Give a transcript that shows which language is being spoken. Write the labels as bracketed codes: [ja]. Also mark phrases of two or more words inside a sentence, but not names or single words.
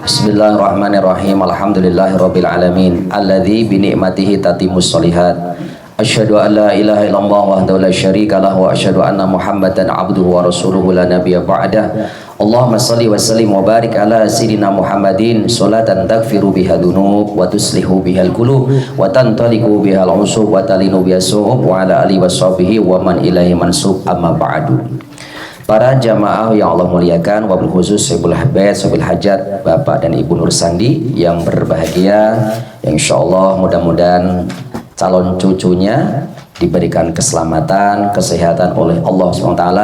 [ar] بسم الله الرحمن الرحيم. الحمد لله رب العالمين. الذي بنعمته تتم الصالحات. أشهد أن لا إله إلا الله وحده لا شريك له وأشهد أن محمدا عبده ورسوله لا نبي بعده. اللهم صل وسلم وبارك على سيدنا محمد صلاة تغفر بها الذنوب وتصلح بها القلوب وتنطلق بها الأصوب وتلين بها الصعوب وعلى آله وصحبه ومن إليه منسوب أما بعد. [id] Para jamaah yang Allah muliakan, wabil khusus Syaikhul Habib, Syaikhul Hajat, Bapak dan Ibu Nur Sandi yang berbahagia, yang [ar] إن شاء الله [id] mudah-mudahan calon cucunya diberikan keselamatan, kesehatan oleh Allah SWT.